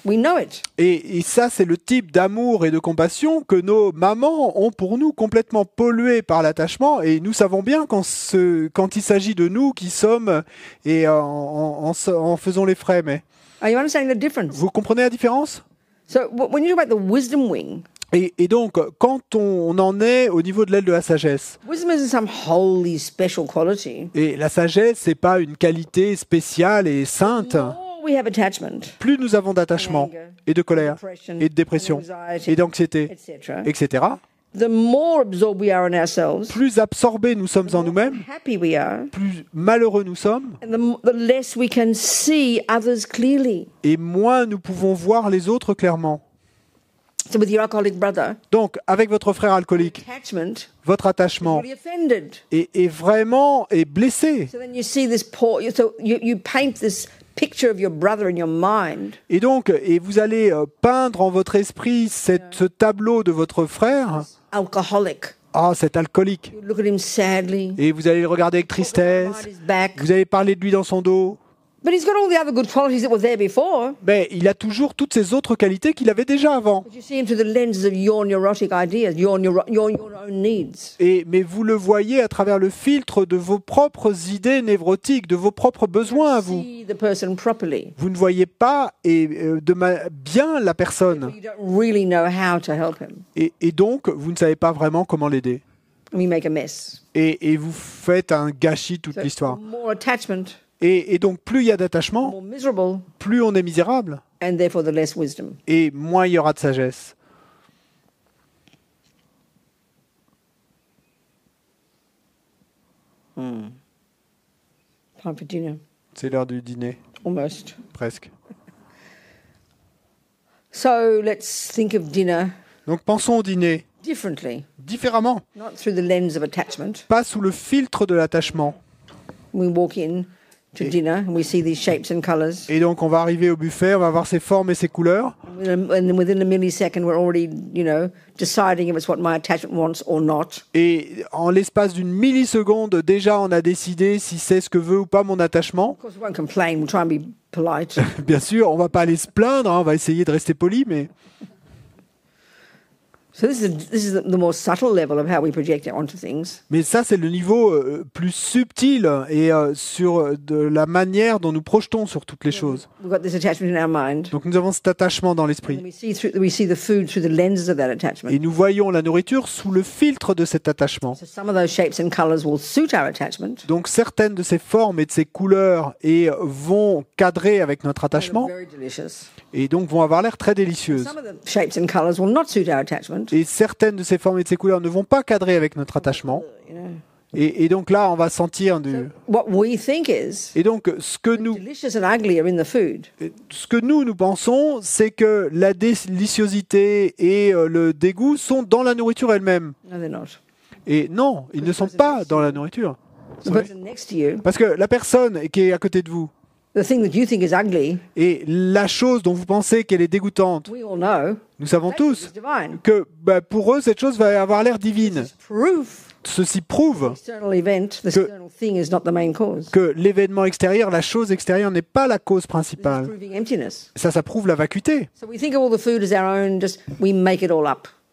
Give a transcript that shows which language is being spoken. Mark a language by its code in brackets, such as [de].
[en] We know it. [fr] Et ça, c'est le type d'amour et de compassion que nos mamans ont pour nous, complètement pollués par l'attachement. Et nous savons bien quand il s'agit de nous qui sommes et en faisant les frais. Mais [en] Are you understanding the difference? [fr] vous comprenez la différence? [en] So when you talk about the wisdom wing, [fr] Et donc, quand on en est au niveau de l'aile de la sagesse, [en] wisdom isn't some holy special quality. [fr] et la sagesse, c'est pas une qualité spéciale et sainte. [en] The more we have attachment, [fr] Plus nous avons d'attachement et de colère et de dépression et d'anxiété, [en] etc., [fr] etc., [en] the more absorbed we are in ourselves, [fr] plus absorbés nous sommes en nous-mêmes, [en] happy we are, [fr] plus malheureux nous sommes, [en] and the less we can see others clearly. [fr] et moins nous pouvons voir les autres clairement. [en] So with your alcoholic brother, [fr] Donc, avec votre frère alcoolique, [en] attachment [fr] votre attachement [en] really offended. [fr] est vraiment blessé. [en] So then you see this poor. So you paint this picture of your brother in your mind, [fr] Et donc, vous allez peindre en votre esprit ce tableau de votre frère, [en] alcoholic. [fr] cet alcoolique. [en] You look at him sadly. [fr] Et vous allez le regarder avec [en] Behind [fr] tristesse, [en] his back. [fr] vous allez parler de lui dans son dos. [en] But he's got all the other good qualities that were there before. [fr] Mais il a toujours toutes ces autres qualités qu'il avait déjà avant. [en] But you see him through the lenses of your neurotic ideas, your own needs. [fr] Mais vous le voyez à travers le filtre de vos propres idées névrotiques, de vos propres besoins à vous. [en] See the person properly. [fr] Vous ne voyez pas bien la personne. [en] You don't really know how to help him. [fr] Et donc, vous ne savez pas vraiment comment l'aider. [en] And we make a mess. [fr] Et vous faites un gâchis toute [en] So [fr] l'histoire. [en] more attachment, [fr] Et donc, plus il y a d'attachement, [en] more miserable, [fr] plus on est misérable. [en] and therefore the less wisdom. [fr] Et moins il y aura de sagesse. [en] Time for dinner, [fr] C'est l'heure du dîner, [en] almost. [fr] presque. [en] So let's think of dinner [fr] Donc, pensons au dîner [en] differently, [fr] différemment. [en] not through the lens of attachment. [fr] Pas sous le filtre de l'attachement. [en] We walk in, to dinner, and we see these shapes and colours. [fr] Et donc on va arriver au buffet, on va voir ces formes et ces couleurs. [en] And then within a millisecond, we're already, deciding if it's what my attachment wants or not. [fr] Et en l'espace d'une milliseconde, déjà on a décidé si c'est ce que veut ou pas mon attachement. [en] Of course, we won't complain. We'll try and be polite. [fr] Bien sûr, on va pas aller se plaindre, hein, on va essayer de rester poli, mais... [en] So this is the more subtle level of how we project it onto things. [fr] Mais ça, c'est le niveau plus subtil et sur de la manière dont nous projetons sur toutes les choses. [en] We've got this attachment in our mind. [fr] Donc nous avons cet attachement dans [en] And [fr] l'esprit. [en] we see the food through the lenses of that attachment. [fr] Et nous voyons la nourriture sous le filtre de cet attachement. [en] So some of those shapes and colours will suit our attachment. [fr] Donc certaines de ces formes et de ces couleurs vont cadrer avec notre attachement [en] Very delicious. [fr] et donc vont avoir l'air très délicieuses. [en] Some of the shapes and colours will not suit our attachment. [fr] Et certaines de ces formes et de ces couleurs ne vont pas cadrer avec notre attachement. [en] You know. [fr] Et donc là, on va sentir du... [en] What we think is [fr] Et donc ce que [en] delicious and ugly are in the food. [fr] nous pensons, c'est que la déliciosité et le dégoût sont dans la nourriture elle-même. [en] No, they're not. [fr] Et non, ils ne sont pas dans la nourriture. [en] The person next to you, [fr] Parce que la personne qui est à côté de vous, [en] the thing that you think is ugly, [fr] et la chose dont vous pensez qu'elle est dégoûtante, [en] we all know [fr] nous savons [en] is [fr] tous [en] divine. [fr] que pour eux, cette chose va avoir l'air divine. [en] Proof. [fr] Ceci prouve [en] External event, the external thing is not the main cause. [fr] que l'événement extérieur, la chose extérieure n'est pas la cause [en] This is [fr] principale. [en] proving emptiness. [fr] Ça prouve la vacuité. [en] So we think of all the food as our own, just we make it all up.